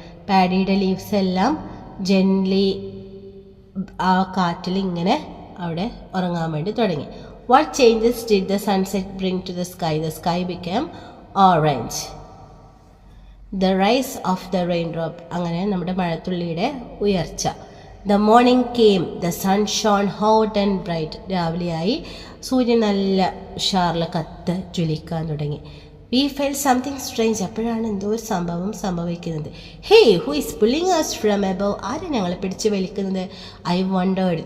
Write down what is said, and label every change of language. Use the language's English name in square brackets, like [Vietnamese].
[Malayalam] പാഡിയുടെ leaves എല്ലാം gently ആ കാറ്റിൽ ഇങ്ങനെ അവിടെ ഉറങ്ങാൻ വേണ്ടി തുടങ്ങി. [English] What changes did the sunset bring to the sky? The sky became orange. The rise of the raindrop. [Malayalam] അങ്ങനെ നമ്മുടെ മഴത്തുള്ളിയുടെ ഉയർച്ച. [English] The morning came, the sun shone hot and bright. [Malayalam] രാവിലെയായി, സൂര്യൻ നല്ല ഉഷാറിൽ ജ്വലിക്കാൻ തുടങ്ങി. [English] We felt something strange. [Malayalam] അപ്പോഴാണ് എന്തോ ഒരു സംഭവം സംഭവിക്കുന്നത്. [English] Hey, who is pulling us from above? [Malayalam] ആരും ഞങ്ങളെ പിടിച്ച് വലിക്കുന്നത്? [English] I wondered.